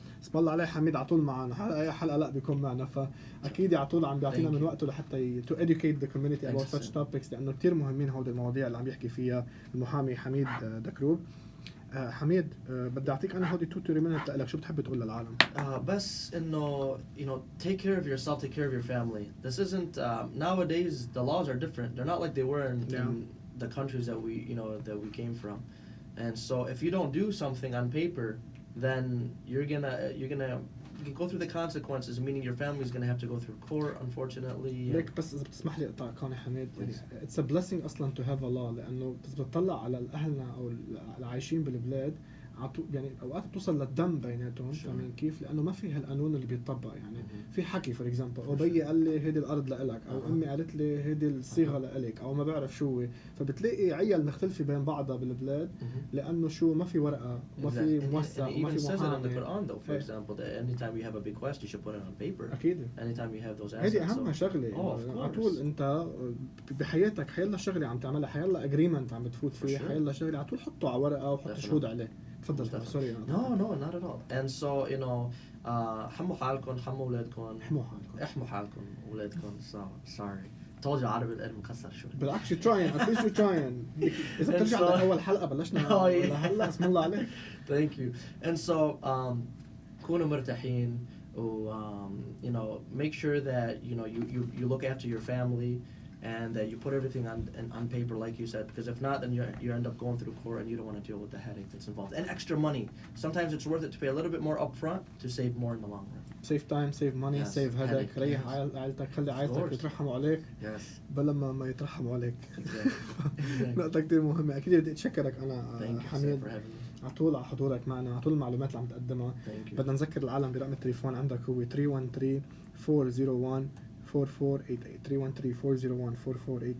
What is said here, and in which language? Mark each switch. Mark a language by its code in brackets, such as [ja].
[ar] اسم الله عليه حميد على طول معنا، حلقه لا بيكون معنا، فاكيد على طول عم بيعطينا من وقته لحتى [en] to educate the community about such topics، [ar] لانه كثير مهمين هودي المواضيع اللي عم يحكي فيها المحامي حميد دكروب. حميد بدي اعطيك انا هودي [en] 2 minutes [ar] لك، شو بتحب تقول للعالم؟ بس انه [en] take care of yourself, take care of your family. This isn't nowadays the laws are different. They're not like they were in the countries that we came from. And so if you don't do something on paper, then you're gonna you can go through the consequences, meaning your family is going to have to go through court, unfortunately. [ar] ليك بس إذا بتسمح لي أقطعك هون حميد، [en] it's a blessing [ar] أصلاً [en] to have a law، [ar] لأنه بتطلع على أهلنا أو العايشين بالبلاد يعني أوقات بتوصل للدم بيناتهم، فاهمين كيف؟ لأنه ما في هالقانون اللي بيطبق. يعني في حكي [en] for example [ar] أو بيي قال لي هيدي الأرض لإلك، أو أمي قالت لي هيدي الصيغة لإلك، أو ما بعرف شو، فبتلاقي عيال مختلفة بين بعضها بالبلاد لأنه شو ما في ورقة وما في موثق وما في محامي. [en] It says it in the Quran though, for example, that anytime you have a bequest you should put it on paper. [ar] أكيد. [en] Anytime you have those assets. [ar] هيدي أهم شغلة. على طول أنت بحياتك حيلا شغلة عم تعملها، حيلا agreement عم بتفوت فيه، حيلا شغلة على طول حطه على ورقة وحط شهود عليه. تفضل. سوري. [en] No, not at all. And so [ar] حموا حالكم، حموا أولادكم. احموا حالكم أولادكم. [en] So sorry. told you [ar] عربي القلب مكسر شوي. بالعكس [en] you're trying. at least you're trying. [ar] إذا بترجع لأول حلقة بلشنا هلا اسم الله عليك. [en] Thank you. And so [ar] كونوا مرتاحين و [en] make sure that you look after your family and that you put everything on paper like you said, because if not then you end up going through court and you don't want to deal with the headache that's involved. And extra money. Sometimes it's worth it to pay a little bit more upfront to save more in the long run. Save time, save money, save headache. [ar] ريح عائلتك، خلي عائلتك يترحموا عليك بلا ما يترحموا عليك. نقطة كتير مهمة. أكيد بدي أتشكرك أنا حميد عطول على حضورك معنا، عطول المعلومات اللي عم تقدمها. بدنا نذكر العالم برقم التليفون عندك هو 313-401-4488 313-401-4488.